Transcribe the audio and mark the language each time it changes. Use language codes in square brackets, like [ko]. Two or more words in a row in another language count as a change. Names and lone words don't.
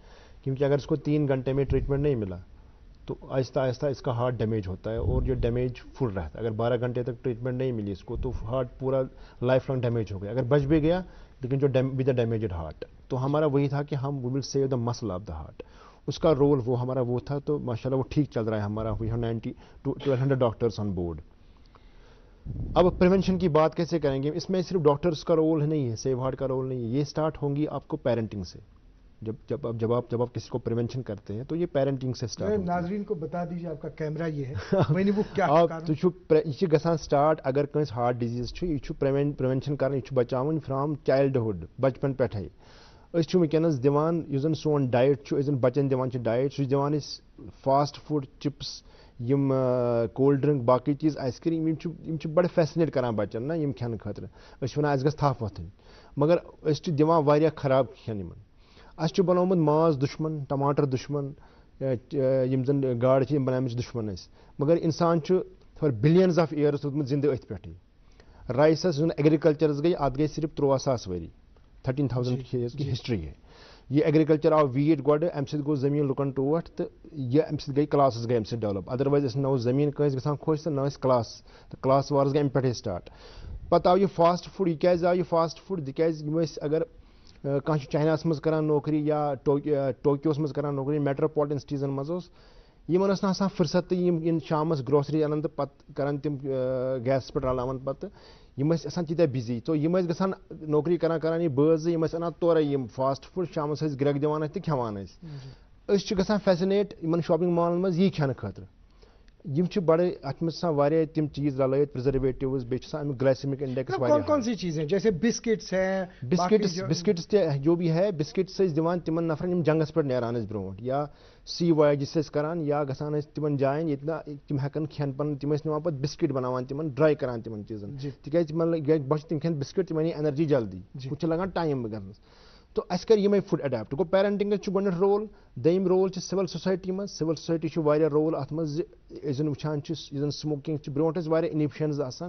[ur] کیونکہ اگر اس کو 3 گھنٹے میں ٹریٹمنٹ نہیں ملا تو آہستہ آہستہ اس کا [en] heart damage [ur] ہوتا ہے, اور جو ڈیمیج فل رہتا ہے. اگر 12 گھنٹے تک ٹریٹمنٹ نہیں ملی اس کو تو ہارٹ پورا [en] lifelong damage [ur] ہو گیا. اگر بچ بھی گیا لیکن جو [en] with the damaged heart, [ur] تو ہمارا وہی تھا کہ ہم [en] we will save the muscle of the heart. [ur] اس کا رول وہ ہمارا وہ تھا. تو ماشاء اللہ وہ ٹھیک چل رہا ہے ہمارا. [en] we have 90 to 1200 doctors on board. [ur] اب پریونشن کی بات کیسے کریں گے, اس میں صرف ڈاکٹرس کا رول نہیں ہے, سیو ہارٹ کا رول نہیں ہے. یہ سٹارٹ ہوں گی آپ کو پیرنٹنگ سے. جب آپ کسی کو پریونشن کرتے ہیں تو یہ پیرنٹنگ سے سٹارٹ ہوتا ہے. ناظرین کو بتا دیجیے آپ کا کیمرہ یہ ہے, میں نے وہ کیا [ks] یہ گژھان سٹارٹ اگر کنس [en] heart disease [ks] یہ پریونشن کرنا, یہ بچاؤن [en] from childhood, [ks] بچپن پٮ۪ٹھے. أسۍ چھِ وٕنکٮ۪نس دِوان یُس زن سون ڈایٹ چھُ, أسۍ زن بچن دِوان چھِ ڈایٹ, سُہ چھِ دِوان أسۍ [en] fast food, [ks] چپس, یم [en] cold drink, [ks] باقی چیز, [en] ice cream, [ks] یم چھِ بڑٕ فیسنیٹ کران بچن نا یم کھٮ۪نہٕ خٲطرٕ. أسۍ چھِ ونان اَسہِ گژھِ تھپھ وۄتھٕنۍ, مگر أسۍ چھِ دِوان واریاہ خراب کھٮ۪ن یِمن. اَسہِ چھُ بنومُت ماز دُشمن, ٹماٹر دُشمن, یم زن گاڈٕ چھِ یم بناومٕژ چھِ دُشمن اَسہِ. مگر انسان چھُ [en] for billions of years [ks] روٗدمُت زندٕ أتھۍ پٮ۪ٹھٕے. رایسس یُس زن ایگریکلچرس گٔے اتھ گٔے صرف 13,000 ؤری, [ur] 13,000 کی ہسٹری ہے. [ks] یہ ایگریکلچر آو ویٖٹ گۄڈٕ, امہِ سۭتۍ گوٚو زٔمیٖن لُکن ٹوٹھ, تہٕ یہِ امہِ سۭتۍ گٔے کلاسز گٔے امہِ سۭتۍ ڈیولپ. ادروایز ٲس نہ اوس زٔمیٖن کٲنٛسہِ گژھان خۄش تہٕ نہ ٲسۍ کلاس, تہٕ کلاس وارٕز گٔے امہِ پٮ۪ٹھٕے سٹارٹ. پتہٕ آو یہِ [en] fast food. [ks] یہِ کیازِ آو یہِ [en] fast food, [ks] تِکیازِ یِم ٲسۍ اگر کانٛہہ چھُ چایناہَس منٛز کران نوکری یا ٹوکیوَس منٛز کران نوکری [en] metropolitan cities [ks] منٛز اوس یِمن ٲس نہٕ آسان فُرصت تہٕ یِم یِن شامَس گروسری اَنان تہٕ پَتہٕ کران تِم گیسَس پٮ۪ٹھ رلاوان پَتہٕ یِم ٲسۍ آسان تیٖتیاہ بِزی تو یِم ٲسۍ گژھان نوکری کران یہِ بٲژ زٕ یِم ٲسۍ اَنان تورے یِم [en] fast food [ks] شامَس ٲسۍ گرٛٮ۪کھ دِوان اَتھ تہٕ کھٮ۪وان أسۍ چھِ گژھان فیسِنیٹ یِمن شاپِنگ مالن منٛز یی کھٮ۪نہٕ خٲطرٕ یِم چھِ بڑٕ اَتھ منٛز آسان واریاہ تِم چیٖز رلٲیِتھ پرزرویٹِوز بیٚیہِ چھِ آسان اَمیُک [en] glycemic index [ur] کون کون سی چیزیں جیسے بسکٹس ہیں [ks] بسکٹس تہِ [ur] جو بھی ہے [ks] بسکٹس ٲسۍ دِوان تِمن نفرن یِم جنگس پٮ۪ٹھ نیران ٲسۍ برونٛٹھ یا سی وایجِس ٲسۍ کران یا گژھان ٲسۍ تِمن جاین ییٚتہِ نہٕ تِم ہٮ۪کن کھٮ۪ن پَنُن تِم ٲسۍ نِوان پَتہٕ بسکٹ بناوان تِمن ڈراے کران تِمن چیٖزن تِکیازِ تِمن بچہِ تِم کھٮ۪ن بسکٹ تِمن یی انرجی جلدی ہُہ چھِ لگان ٹایم گژھنس تو اَسہِ کَرِ یِمے فُڈ اٮ۪ڈیپٹ گوٚو پیرنٹنگس چھُ گۄڈٕنیتھ رول دوٚیِم رول چھِ [en] civil society [ks] منٛز [en] civil society [ks] چھُ واریاہ رول اَتھ منٛز زِ أسۍ زن وٕچھان چھِ یُس زن سموکِنگ چھِ برونٛٹھ ٲسۍ واریاہ اِنہِبشنز آسان